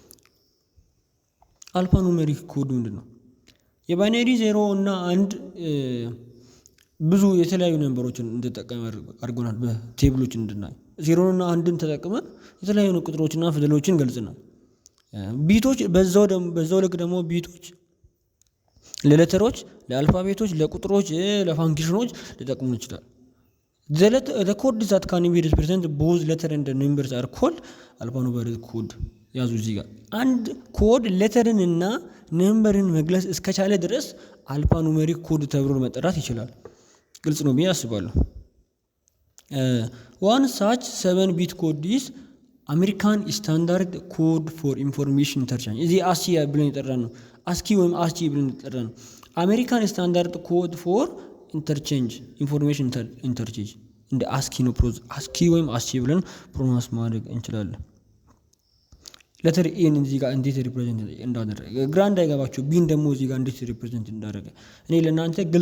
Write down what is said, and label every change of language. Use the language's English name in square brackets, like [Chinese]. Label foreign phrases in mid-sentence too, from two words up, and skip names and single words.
[English] alphanumeric code [Amharic] ምንድነው የባይነሪ 0 እና 1 ብዙ የተለያዩ ነምበሮችን እንድንጠቀም አድርጎናል በቴብሎች እንድናይ 0 እና 1ን ተጠቅመን የተለያዩ ቁጥሮችና ፊደሎችን ገልጽናል ቢቶች በዛው ልክ ደግሞ ቢቶች ለሌተሮች፣ ለአልፋቤቶች፣ ለቁጥሮች፣ ለፋንክሽኖች ሊጠቅሙ ይችላል። [English] the code that can be represent both letter and numbers are called alphanumeric code። [Amharic] ያዙ እዚህ ጋር አንድ ኮድ ሌተርን እና ነምበርን መግለጽ እስከቻለ ድረስ [English] alphanumeric code [Amharic] ተብሎ መጠራት ይችላል። ግልጽ ነው ብዬ አስባለሁ። [English] one such 7-bit code is American Standard Code for Information Interchange። [Amharic] እዚህ አስኪ ብለን የጠራን ነው። [English] አስኪ ወይም አስቺ ብለን የጠራን ነው። አሜሪካን ስታንዳርድ ኮድ for interchange information interchange [Amharic] እንደ አስኪ ነው። አስኪ ወይም አስቺ ብለን ፕሮናንስ ማድረግ እንችላለን። [English] letter N [Amharic] እዚህ ጋር እንዴት ሪፕሬዘንት እንዳደረገ ግራ እንዳይገባችሁ፣ ቢን ደግሞ እዚህ ጋር እንዴት ሪፕሬዘንት እንዳደረገ እኔ ለእናንተ ግልጽ